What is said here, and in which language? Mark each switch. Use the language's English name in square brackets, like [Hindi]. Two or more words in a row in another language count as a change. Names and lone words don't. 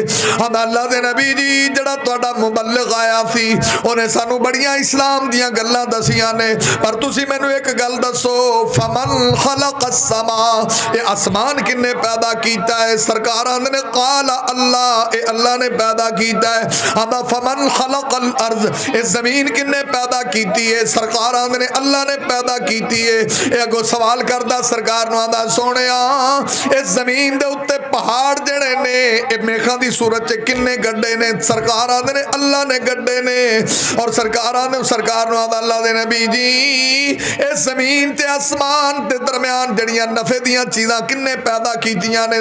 [Punjabi] آندا اللہ دے نبی جی جیہڑا تہاڈا مبلغ آیا سی اونہاں سانوں بڑیاں اسلام دیاں گلاں دسیاں نے، پر تسی مینوں اک گل دسو [Arabic] فمن خلق السماء, [Punjabi] ایہہ اسمان کنے پیدا کیتا اے? سرکار آندے نے [Arabic] قال الله, [Punjabi] ایہہ اللہ نے پیدا کیتا اے. [Arabic] آندا فمن خلق الأرض, [Punjabi] ایہہ زمین کنے پیدا کیتی اے? سرکار آندے نے اللہ نے پیدا کیتی اے۔ ایہہ اگوں سوال کردا سرکار نوں آندا سوہنیا اس زمین دے اتے پہاڑ جیہڑے نے ایہہ میخاں دی صورت چ کنے گڈے نے? سرکار آندے نے اللہ نے گڈے نے۔ اور سرکار نوں آندا اللہ دے نبی جی اس زمین تے اسمان دے درمیان جیہڑیاں نفعے دیاں چیزاں کنے پیدا کیتیاں نے?